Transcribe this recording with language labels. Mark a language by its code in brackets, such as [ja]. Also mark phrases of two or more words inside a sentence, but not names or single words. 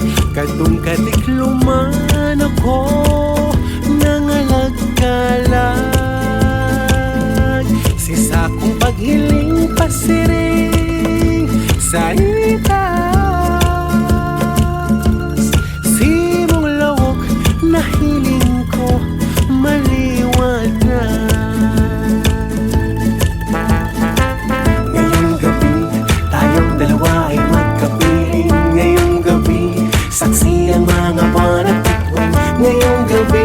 [bik] Kadung kadikluman ako nangalagkalag. Si sakong paghiling pasiring sa itas. Si mong lawok na hiling ko maliwanag. [tl] Dalawa ay magkapiling ngayong gabi. Saksi ang mga buwan at bituin ngayong gabi.